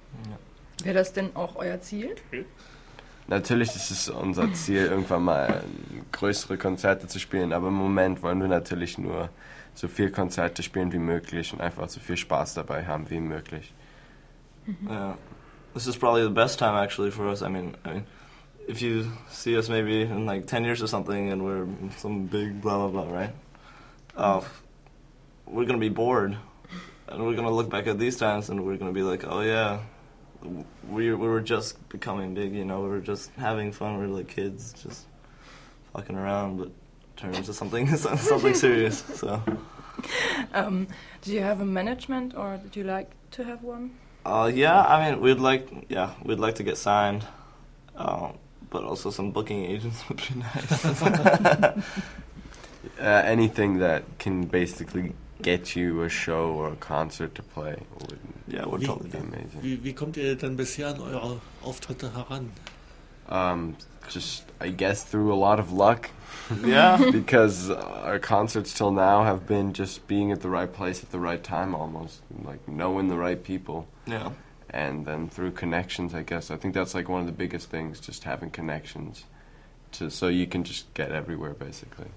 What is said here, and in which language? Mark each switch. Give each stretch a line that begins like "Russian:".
German: Ja. Wäre das denn auch euer Ziel? Natürlich ist es unser Ziel, irgendwann mal größere Konzerte zu spielen. Aber im Moment wollen wir natürlich nur so viele Konzerte spielen wie möglich und einfach so viel Spaß dabei haben wie möglich.
English: Ja, this is probably the best time actually for us. I mean, if you see us maybe in like 10 years or something and we're some big blah blah blah, right? We're gonna be bored and we're gonna look back at these times and we're gonna be like, oh yeah, we were just becoming big, you know, we were just having fun, we were like kids, just fucking around, but turned into something serious, so. Do you have a management or do you like to have one? We'd like to get signed, but also some booking agents would be nice. Anything that can basically get you a show or a concert to play would totally be amazing.
German: Wie kommt ihr denn bisher an eure Auftritte heran?
English: Just, I guess, through a lot of luck. Yeah. Because our concerts till now have been just being at the right place at the right time, almost. Like, knowing the right people. Yeah. And then through connections, I guess. I think that's, like, one of the biggest things, just having connections. So you can just get everywhere, basically.